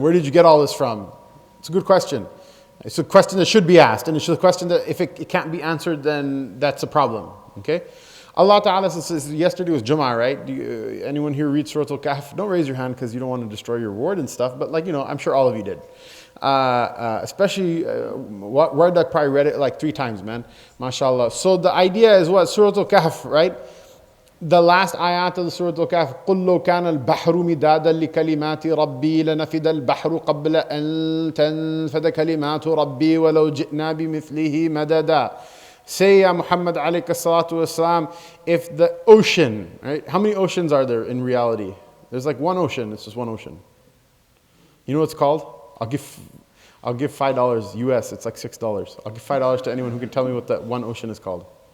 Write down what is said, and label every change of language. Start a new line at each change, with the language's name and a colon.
English: Where did you get all this from? It's a good question. It's a question that should be asked, and it's a question that if it can't be answered, then that's a problem. Okay? Allah Ta'ala says, yesterday was Jummah, right? Anyone here read Surah Al-Kahf? Don't raise your hand because you don't want to destroy your reward and stuff, but I'm sure all of you did. Especially, Wada probably read it like 3 times, man. MashaAllah. So the idea is what? Surah Al-Kahf, right? The last ayat of the Surah Al-Kahf,
Arabic: قُلْ لَوْ كَانَ الْبَحْرُ مِدَادًا لِكَلِمَاتِ رَبِّي لَنَفِدَ الْبَحْرُ قَبْلَ أَن تَنْفَدَ كَلِمَاتُ رَبِّي وَلَوْ جِئْنَا بِمِثْلِهِ مَدَدًا.
English: Say, Ya Muhammad alayhi salatu wasalam, if the ocean, right? How many oceans are there in reality? There's like one ocean, it's just one ocean. You know what it's called? I'll give $5 US, it's like $6. I'll give $5 to anyone who can tell me what that one ocean is called.